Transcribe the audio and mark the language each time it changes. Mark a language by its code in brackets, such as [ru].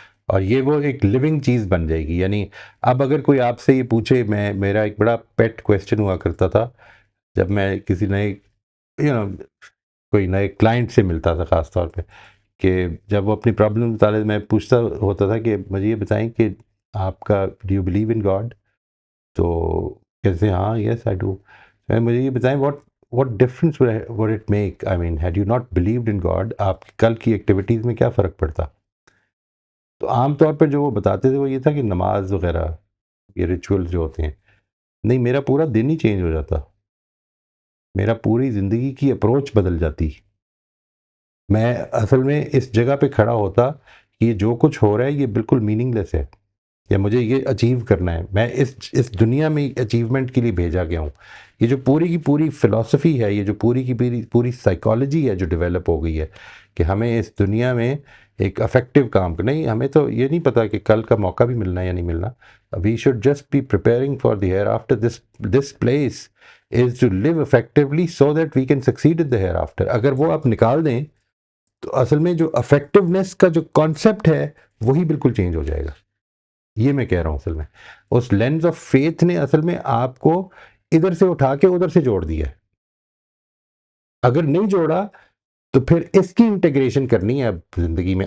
[ur] اور یہ وہ ایک لیونگ چیز بن جائے گی. یعنی اب اگر کوئی آپ سے یہ پوچھے، میرا ایک بڑا پیٹ کویسچن ہوا کرتا تھا جب میں کسی نئے کوئی نئے کلائنٹ سے ملتا تھا خاص طور پہ، کہ جب وہ اپنی پرابلم بتا میں پوچھتا ہوتا تھا کہ مجھے یہ بتائیں کہ آپ کا [en] do you believe in God, [ur] تو کہتے ہاں [en] Yes I do. [ur] مجھے یہ بتائیں [en] what difference would it make? I mean, had you not believed in God, [ur] آپ کی کل کی ایکٹیویٹیز میں کیا فرق پڑتا؟ تو عام طور پر جو وہ بتاتے تھے وہ یہ تھا کہ نماز وغیرہ یہ ریچول جو ہوتے ہیں، نہیں، میرا پورا دن ہی چینج ہو جاتا، میرا پوری زندگی کی اپروچ بدل جاتی. میں اصل میں اس جگہ پہ کھڑا ہوتا کہ یہ جو کچھ ہو رہا ہے یہ بالکل میننگ لیس ہے، یا مجھے یہ اچیو کرنا ہے، میں اس دنیا میں اچیومنٹ کے لیے بھیجا گیا ہوں. یہ جو پوری کی پوری فلسفی ہے، یہ جو پوری کی پوری سائیکالوجی ہے جو ڈیولپ ہو گئی ہے کہ ہمیں اس دنیا میں ایک افیکٹو کام کرنا. نہیں، ہمیں تو یہ نہیں پتا کہ کل کا موقع بھی ملنا ہے یا نہیں ملنا. [en] We should just be preparing for the hereafter. This place is to live effectively so that we can succeed in the hereafter. [ur] اگر وہ آپ نکال دیں تو اصل میں جو افیکٹونیس کا جو کانسیپٹ ہے وہی بالکل چینج ہو جائے گا. یہ میں کہہ رہا ہوں. اصل میں اس لینز آف فیتھ نے اصل میں آپ کو ادھر سے اٹھا کے ادھر سے جوڑ دیا ہے. اگر نہیں جوڑا تو پھر اس کی انٹیگریشن کرنی ہے اب زندگی میں.